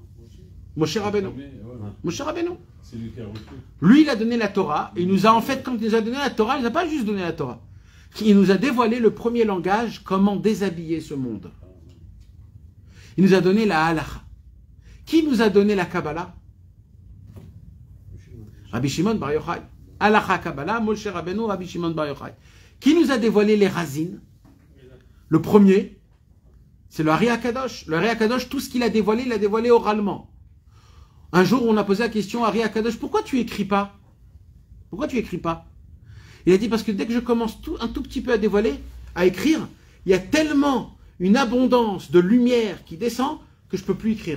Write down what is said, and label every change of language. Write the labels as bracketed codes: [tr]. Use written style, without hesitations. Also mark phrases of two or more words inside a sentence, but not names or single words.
[fr] Moshe Rabbeinu. Moshe Rabbeinu. C'est lui qui a reçu. Lui, il a donné la Torah. Et il nous a, en fait, quand il nous a donné la Torah, il nous a pas juste donné la Torah. Il nous a dévoilé le premier langage, comment déshabiller ce monde. Il nous a donné la halacha. Qui nous a donné la Kabbalah? Rabbi Shimon Bar Yochai. [he] הלכה קבלה, [fr] Moshe Rabbeinu, Rabbi Shimon Bar Yochai. Qui nous a dévoilé les razines? Le premier, c'est le Ari HaKadosh. Le Ari HaKadosh, tout ce qu'il a dévoilé, il l'a dévoilé oralement. Un jour, on a posé la question à Ari HaKadosh, pourquoi tu écris pas? Pourquoi tu écris pas? Il a dit, parce que dès que je commence un tout petit peu à dévoiler, à écrire, il y a tellement une abondance de lumière qui descend que je ne peux plus écrire.